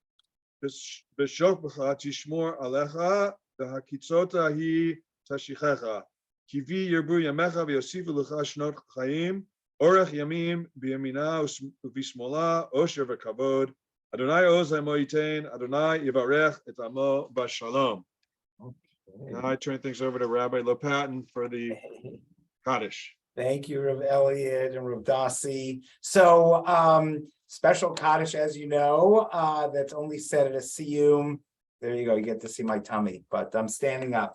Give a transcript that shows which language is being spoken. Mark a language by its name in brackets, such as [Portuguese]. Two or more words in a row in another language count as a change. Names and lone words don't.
[Hebrew] בשכבך תשמור עליך והקיצות היא תשיחך כי בי ירבו ימיך ויוסיפו לך שנות חיים אורך ימים בימינה ובשמאלה עושר וכבוד ה' עוז לעמו יתן ה' יברך את עמו בשלום. [English] Now I turn things over to Rabbi Lopatin for the Kaddish. Thank you, Rav Elliot and Rav Dasi. So special Kaddish, as you know, that's only said at a Siyyum. There you go, you get to see my tummy, but I'm standing up.